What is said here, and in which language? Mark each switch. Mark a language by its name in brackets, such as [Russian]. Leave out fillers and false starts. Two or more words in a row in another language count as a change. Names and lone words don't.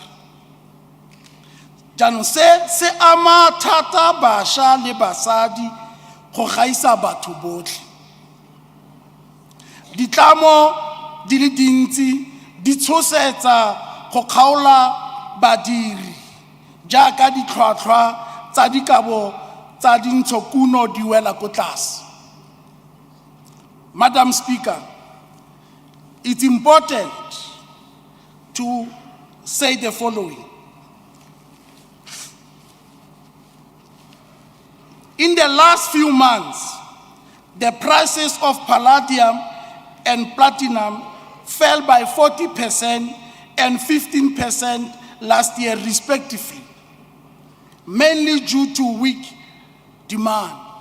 [Tswana] Jaanong se ama thata bašwa le basadi go gaisa batho botlhe. Ditlamo di le dintsi di tshosetsa go kgaola badiri jaaka ditlhwatlhwa tsa dikabo tsa dintshokuno di wela ko tlase. [English] Madam Speaker, it's important to say the following. In the last few months, the prices of palladium and platinum fell by 40% and 15% last year, respectively, mainly due to weak demand.